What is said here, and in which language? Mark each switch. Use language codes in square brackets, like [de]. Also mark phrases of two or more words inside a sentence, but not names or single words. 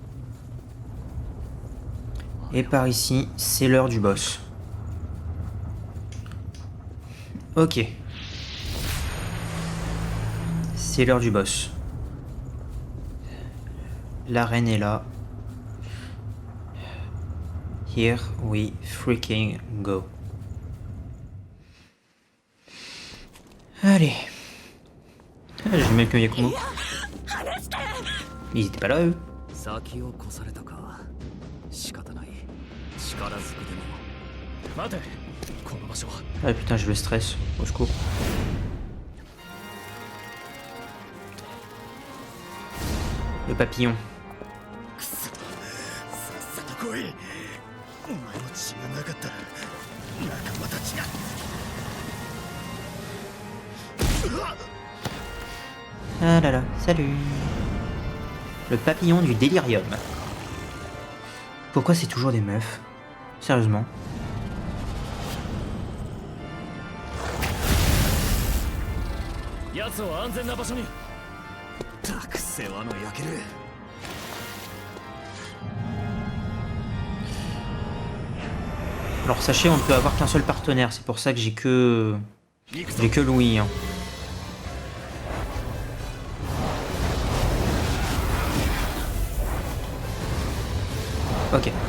[fr] Et par ici, c'est l'heure du boss. Ok. C'est l'heure du boss. L'arène est là. [en] Here we freaking go. [fr] Allez. Ah, j'ai même que Yakumo. Ils étaient pas là, eux. Ah putain, j'ai le stress. Au secours. Le papillon. [ja] 来い。お前の血がなかったら仲間たちが。 [fr] Ah là là, salut. Le papillon du délirium. Pourquoi c'est toujours des meufs? Sérieusement. [ja] 奴を安全な場所に。たく世話の焼ける。 [fr] Alors sachez, on ne peut avoir qu'un seul partenaire, c'est pour ça que j'ai que Louis. Hein. Ok.